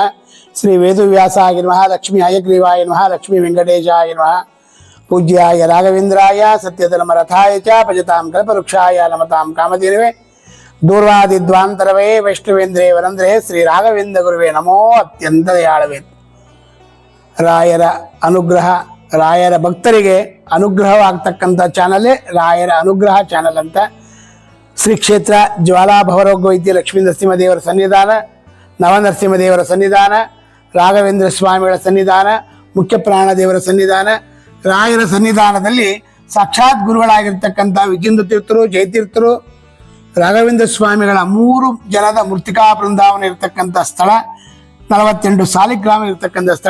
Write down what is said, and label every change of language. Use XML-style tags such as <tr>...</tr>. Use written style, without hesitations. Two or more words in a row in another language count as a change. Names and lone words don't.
<sa>श्री वेदव्यासाय नमः। लक्ष्मी हयग्रीवाय नमः। लक्ष्मी वेंकटेशाय नमः। पूज्याय राघवेन्द्राय सत्यधर्मरथाय च भजतां कल्पवृक्षाय नमतां कामधेनवे दूर्वादिद्वान्तरवे वैष्णवेन्द्रे वरेन्द्रे श्री राघवेन्द्र गुरुवे नमो अत्यंत दयाळवे।</sa> <kn>ರಾಯರ ಅನುಗ್ರಹ, ರಾಯರ ಭಕ್ತರಿಗೆ ಅನುಗ್ರಹವಾಗ್ತಕ್ಕಂಥ ಚಾನಲೇ ರಾಯರ ಅನುಗ್ರಹ ಚಾನಲ್ ಅಂತ. ಶ್ರೀ ಕ್ಷೇತ್ರ ಜ್ವಾಲಾಭವರೋಗ ವೈದ್ಯ ಲಕ್ಷ್ಮೀ ನರಸಿಂಹದೇವರ ಸನ್ನಿಧಾನ, ನವನರಸಿಂಹದೇವರ ಸನ್ನಿಧಾನ, ರಾಘವೇಂದ್ರ ಸ್ವಾಮಿಗಳ ಸನ್ನಿಧಾನ, ಮುಖ್ಯ ಪ್ರಾಣದೇವರ ಸನ್ನಿಧಾನ, ರಾಯರ ಸನ್ನಿಧಾನದಲ್ಲಿ ಸಾಕ್ಷಾತ್ ಗುರುಗಳಾಗಿರ್ತಕ್ಕಂಥ ವಿಜೇಂದ್ರ ತೀರ್ಥರು, ಜಯತೀರ್ಥರು, ರಾಘವೇಂದ್ರ ಸ್ವಾಮಿಗಳ 3 ಜನದ ಮೃತ್ತಿಕಾ ಬೃಂದಾವನ ಇರತಕ್ಕಂಥ ಸ್ಥಳ, 48 ಸಾಲಿಗ್ರಾಮ ಇರತಕ್ಕಂಥ ಸ್ಥಳ.</kn>